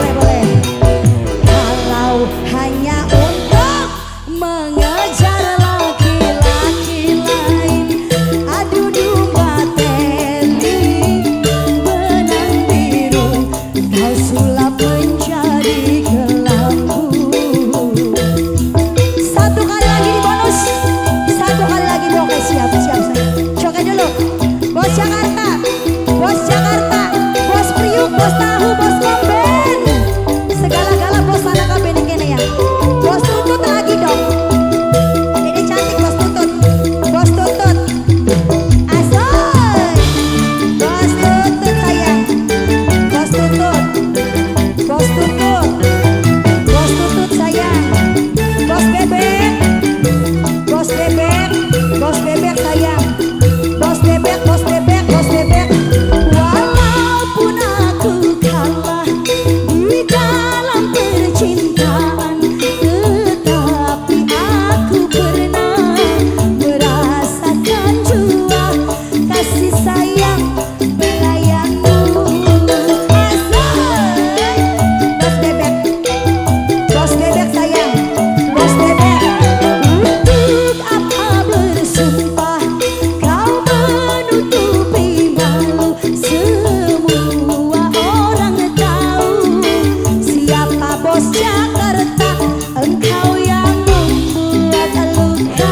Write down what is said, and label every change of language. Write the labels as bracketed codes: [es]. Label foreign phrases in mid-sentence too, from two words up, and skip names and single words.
[id] Kalau hanya untuk mengejar laki-laki lain, adu domba teli, benang biru kau sulap menjadi kelambu. Satu kali lagi di bonus. Satu kali lagi Bu, oke siap sayang. Coba dulu. Bos Jakarta, Bos Jakarta, Bos Priuk, Bos Tahu, Bos Komben. Segala-gala bos anak kabin kene ya. Bos Tutut lagi dong. Ini cantik Bos Tutut. Bos Tutut. Asoy. Bos Tutut sayang. Bos Tutut. Bos Tutut. Bos Tutut sayang. Bos Bebek. Bos Bebek. Bos Bebek sayang. Bos Bebek, Bos Bebek, Bos Bebek. Walaupun aku kalah di dalam percintaan, tetapi aku pernah merasakan jua kasih sayang belayanmu. Asoy. Bos Bebek. Bos Bebek sayang. Bos Bebek. Untuk apa bersumpah kau menutupi malu? Semua orang tahu siapa Bos Jakarta. Engkau yang membuat luka.